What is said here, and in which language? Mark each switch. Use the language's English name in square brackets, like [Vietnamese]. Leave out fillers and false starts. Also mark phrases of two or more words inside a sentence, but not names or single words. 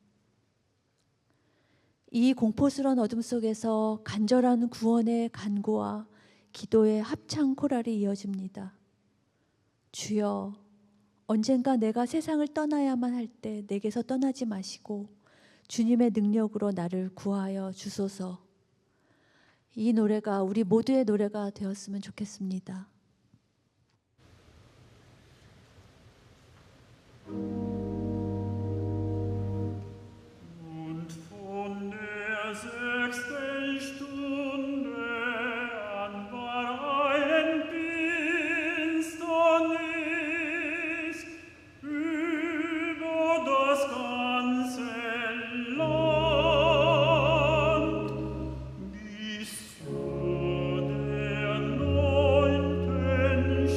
[Korean] 이 공포스러운 어둠 속에서 간절한 구원의 간구와 기도의 합창 코랄이 이어집니다. 주여, 언젠가 내가 세상을 떠나야만 할 때 내게서 떠나지 마시고 주님의 능력으로 나를 구하여 주소서. 이 노래가 우리 모두의 노래가 되었으면 좋겠습니다. [German] Und von der 6. Stunde an war eine Finsternis über das ganze Land, bis zu der 9.